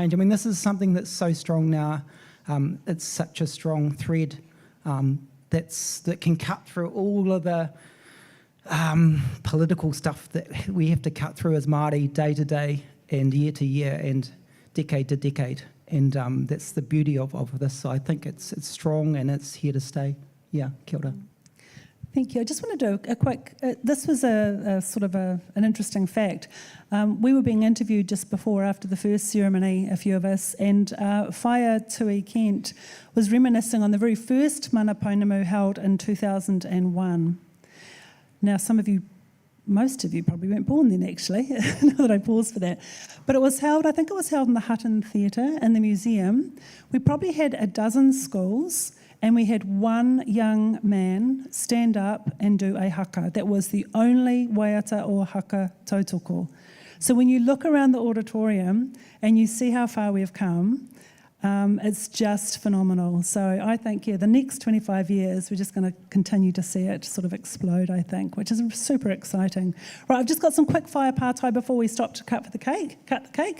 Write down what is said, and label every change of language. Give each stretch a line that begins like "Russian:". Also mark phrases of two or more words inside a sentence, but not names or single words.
English: I mean, this is something that's so strong now. It's such a strong thread that can cut through all of the political stuff that we have to cut through as Māori day to day and year to year and decade to decade. And that's the beauty of this. So I think it's strong and it's here to stay. Yeah,
Māori: kia ora.
English: Thank you. I just want to do a quick, this was a sort of an interesting fact. We were being interviewed just before, after the first ceremony, a few of us, and Whaia Tui Kent was reminiscing on the very first mana Pounamu held in 2001. Now, most of you probably weren't born then, actually, now that I paused for that. But it was held, I think it was held in the Hutton Theatre in the museum. We probably had a dozen schools, and we had one young man stand up and do a haka. That was the only waiata or
Māori: haka tautoko.
English: So when you look around the auditorium and you see how far we've come, it's just phenomenal. So I think, the next 25 years, we're just going to continue to see it sort of explode, I think, which is super exciting. Right, I've just got some quick fire pātai before we stop to cut the cake.